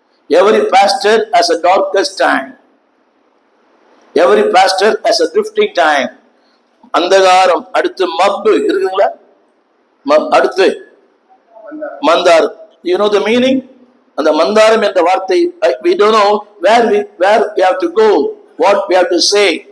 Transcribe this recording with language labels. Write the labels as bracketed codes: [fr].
[en] Every pastor has a darkest time. Every pastor has a drifting time. [ta] அந்தகாரம், அடுத்து மப்பு இருக்குங்களா? அடுத்து மந்தாரம். [en] You know the meaning? [ta] அந்த மந்தாரம் என்ற வார்த்தை, [en] we don't know where we have to go, what we have to say.